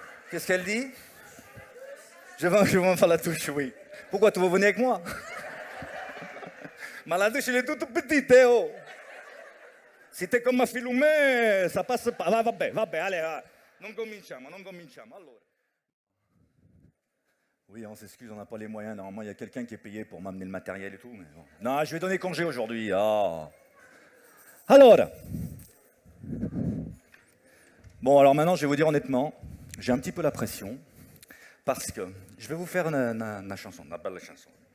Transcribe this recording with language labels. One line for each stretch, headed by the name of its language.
French: Qu'est-ce qu'elle dit? Je vais faire la touche, oui. Pourquoi tu veux venir avec moi? Mais la douche, elle est toute petite, Théo. Si t'es comme ma Philomène, ça passe pas.
Italian: Va bene,
French: allez,
Italian: non cominciamo. Allora.
French: Oui, on s'excuse, on n'a pas les moyens. Normalement, il y a quelqu'un qui est payé pour m'amener le matériel et tout. Mais bon. Non, je vais donner congé aujourd'hui. Oh. Alors. Bon, alors maintenant, je vais vous dire honnêtement. J'ai un petit peu la pression, parce que je vais vous faire une chanson, une belle chanson.